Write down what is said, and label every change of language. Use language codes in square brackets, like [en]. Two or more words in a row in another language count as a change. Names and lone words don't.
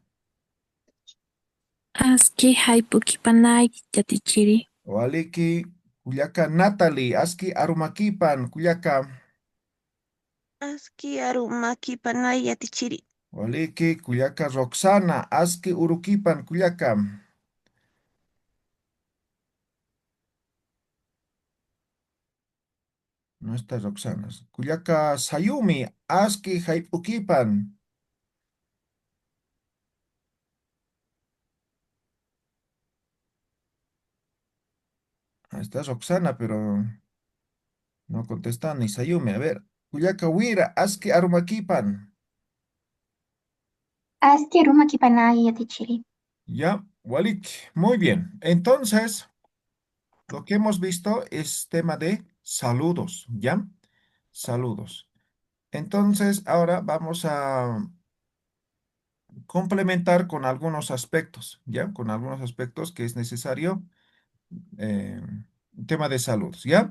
[ay] Aski haypukipanay yatichiri. Waliki kuyaka Natalie aski arumakipan kuyaka. Aski arumakipanay yatichiri. Waliki kuyaka Roxana aski urukipan kuyaka. [es] No está Roxana. [ay] Kuyaka Sayumi aski haipukipan. [es] Está Roxana, pero no contesta ni Sayumi. A ver, [ay] kuyaka Wira aski arumakipan. Aski arumakipanay yatichiri. Ya, Walik, [es] muy bien. Entonces, lo que hemos visto es tema de saludos, ¿ya? Saludos. Entonces, ahora vamos a complementar con algunos aspectos, ¿ya? Con algunos aspectos que es necesario, eh, tema de saludos, ¿ya?